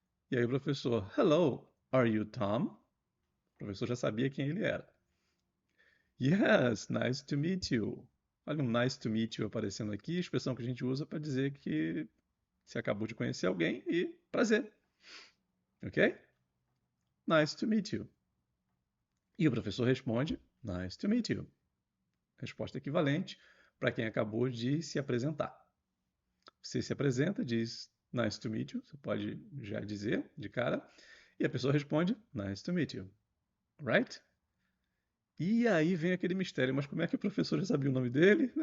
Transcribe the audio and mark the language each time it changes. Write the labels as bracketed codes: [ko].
[pt] E aí o professor, [en] hello, are you Tom? [pt] O professor já sabia quem ele era. [en] Yes, nice to meet you. [pt] Olha um [en] nice to meet you [pt] aparecendo aqui, expressão que a gente usa para dizer que você acabou de conhecer alguém e prazer. [en] Ok? Nice to meet you. [pt] E o professor responde, [en] nice to meet you. [pt] Resposta equivalente para quem acabou de se apresentar. Você se apresenta, diz [en] nice to meet you, [pt] você pode já dizer de cara, e a pessoa responde nice to meet you. Right? E aí vem aquele mistério, mas como é que o professor já sabia o nome dele?